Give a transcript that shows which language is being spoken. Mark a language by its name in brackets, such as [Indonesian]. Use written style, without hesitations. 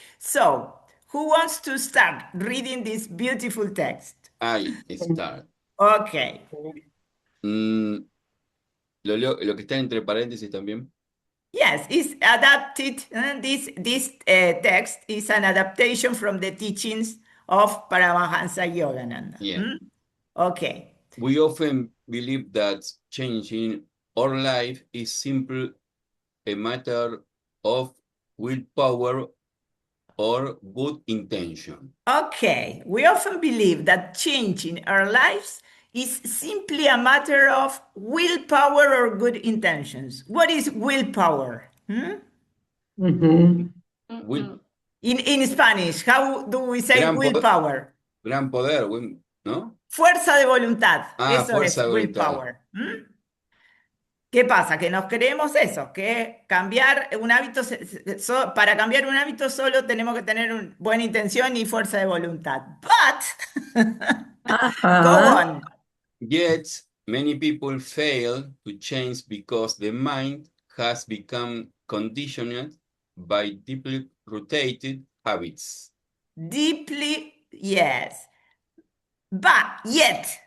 [English] So, who wants to start reading this beautiful text? I start. Okay. [Spanish] Mm, lo que está entre paréntesis también. [English] Yes, it's adapted. This text is an adaptation from the teachings of Paramahansa Yogananda. Yeah. Okay. We often believe that changing our life is simply a matter of willpower or good intention. Okay. We often believe that changing our lives is simply a matter of willpower or good intentions. What is willpower? Will, In Spanish, how do we say willpower? [Spanish] gran poder, ¿no? Fuerza de voluntad. Ah, Eso fuerza es de voluntad. willpower. ¿Qué pasa? Que nos creemos eso, que cambiar un hábito, para cambiar un hábito solo tenemos que tener una buena intención y fuerza de voluntad. [English] But, go on. Yet, many people fail to change because the mind has become conditioned by deeply rooted habits. Deeply, yes. But, yet.